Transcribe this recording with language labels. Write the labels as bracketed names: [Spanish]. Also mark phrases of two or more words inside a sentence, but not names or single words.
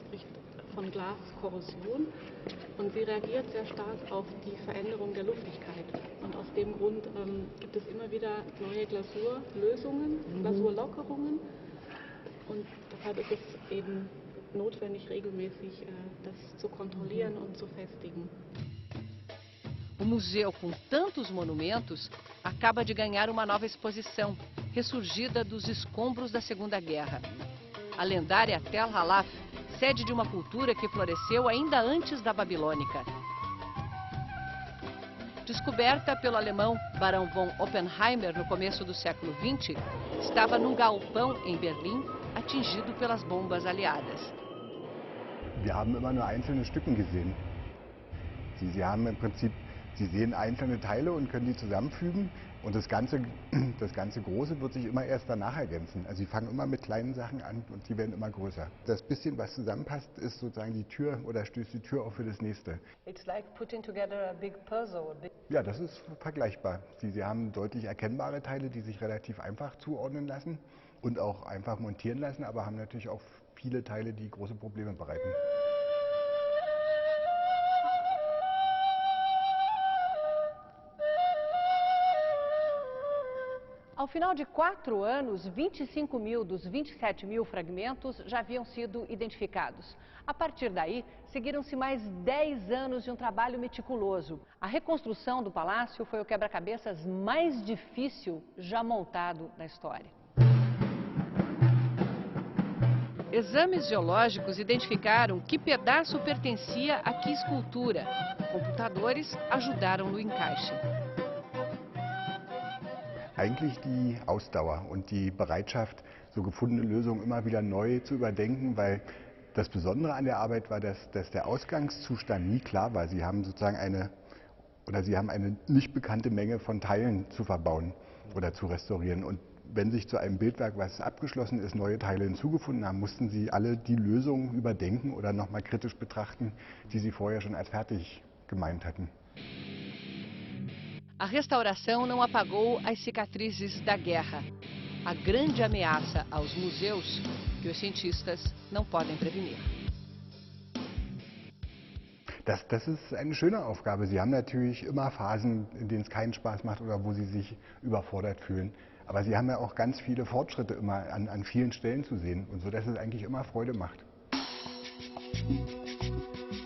[German] Man spricht von Glaskorrosion und sie reagiert sehr stark auf die Veränderung der Luftigkeit. Und aus dem Grund gibt es immer wieder neue Glasurlösungen, Glasurlockerungen und deshalb ist es eben notwendig, regelmäßig das zu kontrollieren und zu festigen. [Portuguese] O museu, com tantos monumentos, acaba de ganhar uma nova exposição, ressurgida dos escombros da Segunda Guerra. A lendária Tel Halaf, sede de uma cultura que floresceu ainda antes da babilônica. Descoberta pelo alemão Barão von Oppenheimer no começo do século XX, estava num galpão em Berlim, atingido pelas bombas aliadas. [German] Wir haben immer nur einzelne Stücken gesehen. Sie haben im Prinzip, Sie sehen einzelne Teile und können die zusammenfügen und das ganze Große wird sich immer erst danach ergänzen. Also Sie fangen immer mit kleinen Sachen an und die werden immer größer. Das bisschen, was zusammenpasst, ist sozusagen die Tür oder stößt die Tür auf für das nächste. [English] It's like putting together a big puzzle. [German] Ja, das ist vergleichbar. Sie haben deutlich erkennbare Teile, die sich relativ einfach zuordnen lassen und auch einfach montieren lassen, aber haben natürlich auch viele Teile, die große Probleme bereiten. [Portuguese] Ao final de 4 anos, 25 mil dos 27 mil fragmentos já haviam sido identificados. A partir daí, seguiram-se mais 10 anos de um trabalho meticuloso. A reconstrução do palácio foi o quebra-cabeças mais difícil já montado na história. Exames geológicos identificaram que pedaço pertencia a que escultura. Computadores ajudaram no encaixe. [German] Eigentlich die Ausdauer und die Bereitschaft, so gefundene Lösungen immer wieder neu zu überdenken, weil das Besondere an der Arbeit war, dass der Ausgangszustand nie klar war. Sie haben sozusagen eine nicht bekannte Menge von Teilen zu verbauen oder zu restaurieren. Und wenn sich zu einem Bildwerk, was abgeschlossen ist, neue Teile hinzugefunden haben, mussten sie alle die Lösungen überdenken oder nochmal kritisch betrachten, die sie vorher schon als fertig gemeint hatten. [Portuguese] A restauração não apagou as cicatrizes da guerra. A grande ameaça aos museus que os cientistas não podem prevenir. [German] Das ist eine schöne Aufgabe. Sie haben natürlich immer Phasen, in denen es keinen Spaß macht oder wo sie sich überfordert fühlen. Aber sie haben ja auch ganz viele Fortschritte immer an vielen Stellen zu sehen und so, dass es eigentlich immer Freude macht.